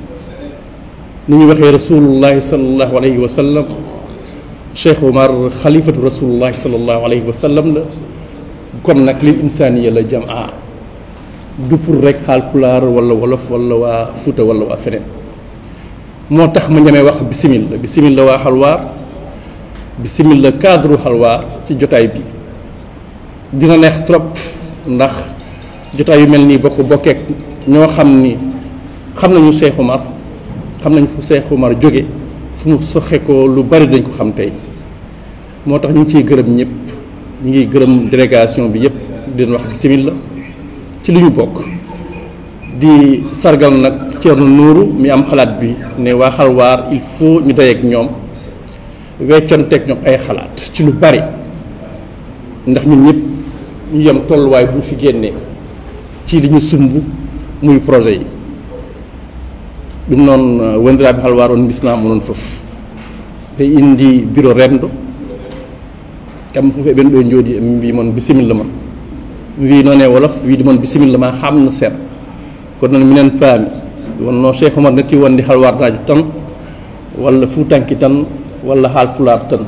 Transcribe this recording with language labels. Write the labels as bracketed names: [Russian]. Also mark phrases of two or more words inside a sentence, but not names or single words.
[Wolof] ni ñu waxee [Arabic] رسول الله صلى الله عليه وسلم [Wolof] Cheikh Oumar [Arabic] خليفة رسول الله صلى الله عليه وسلم [Wolof] la kon nag [Arabic] للإنسانية [Wolof] la jamaa [French] du pour [Wolof] rek Haalpulaar wala wolof wala waa Fuuta wala waa feneen moo tax ma ñemee wax bisimilla waa xalwaar bisimilla cadre xalwaar ci jotaay bi dina neex trop ndax jotaay yu mel nii bokk bokkeek ñoo xam ni xam nañu Cheikh Oumar xam nañ fu Cheikh Oumar jóge fu mu soxe ko lu bari dañ ko xam tey moo tax ñu ngi ciy gërëm ñëpp ñu ngi gërëm délégation bi yëpp di leen wax bisimilla ci li ñu bokk di sargal nag Thierno Nourou mi am xalaat bi ne waa xalwaar [French] il faut [Wolof] ñu dayeek ñoom weccanteeg ñoom ay xalaat ci lu bari ndax ñun ñëpp ñu yem tolluwaay bu ñu fi génnee ci li ñu sumb muy projet yi [Fula] ɗum noon wondiraaɓe halwar on bisnama onon fof te indi bureau remdo kamɓe fof eɓen ɗo jooɗi mi mbi moon bisimilla mon mi wi noon e wolof wiide moon bisimilla ma hamno seeɗa kono noon minen paami wonno Cheikh Oumar netti wonde halwarnaji tan walla fuutanki tan walla haalpulaar tan